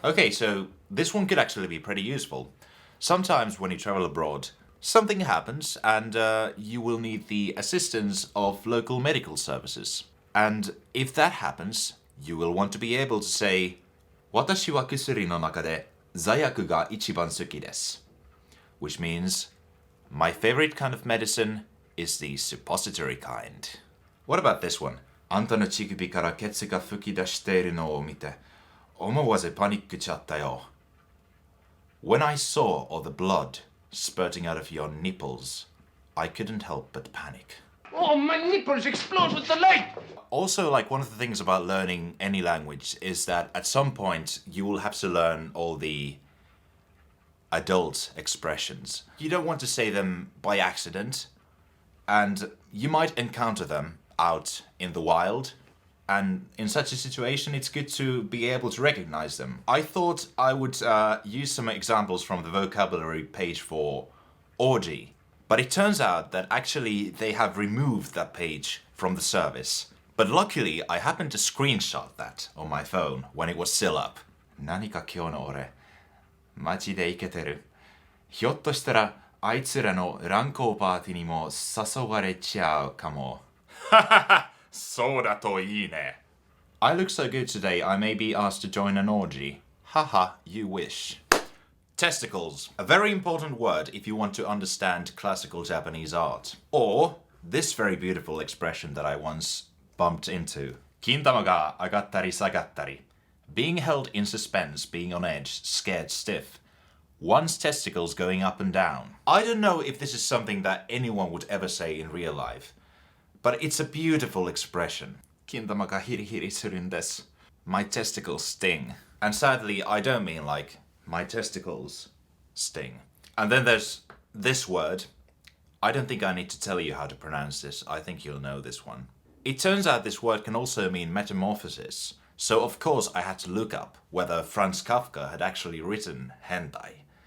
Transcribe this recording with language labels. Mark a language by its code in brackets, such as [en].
[en] Okay, so this one could actually be pretty useful. Sometimes when you travel abroad, something happens and you will need the assistance of local medical services. And if that happens, you will want to be able to say, [ja] 私は薬の中で座薬が一番好きです. [en] Which means, my favorite kind of medicine is the suppository kind. What about this one? [ja] あんたの乳首からケツが吹き出しているのを見て、思わずパニックちゃったよ. [en] When I saw all the blood spurting out of your nipples, I couldn't help but panic. Oh, my nipples explode with the light! Also, like, one of the things about learning any language is that at some point you will have to learn all the adult expressions. You don't want to say them by accident, and you might encounter them out in the wild. And in such a situation, it's good to be able to recognize them. I thought I would use some examples from the vocabulary page for orgy. But it turns out that actually they have removed that page from the service. But luckily, I happened to screenshot that on my phone when it was still up. [ja] 何か今日の俺、マジでイケてる。ひょっとしたらあいつらの乱交パーティーにも誘われちゃうかも。そうだといいね。 [en] I look so good today, I may be asked to join an orgy. Haha, you wish. Testicles. A very important word if you want to understand classical Japanese art. Or this very beautiful expression that I once bumped into. [ja] 金玉が上がったり下がったり. [en] Being held in suspense, being on edge, scared stiff. One's testicles going up and down. I don't know if this is something that anyone would ever say in real life, but it's a beautiful expression. [ja] 金玉がヒリヒリするんです. [en] My testicles sting. And sadly, I don't mean like my testicles sting. And then there's this word. I don't think I need to tell you how to pronounce this. I think you'll know this one. It turns out this word can also mean metamorphosis. So of course I had to look up whether Franz Kafka had actually written hentai.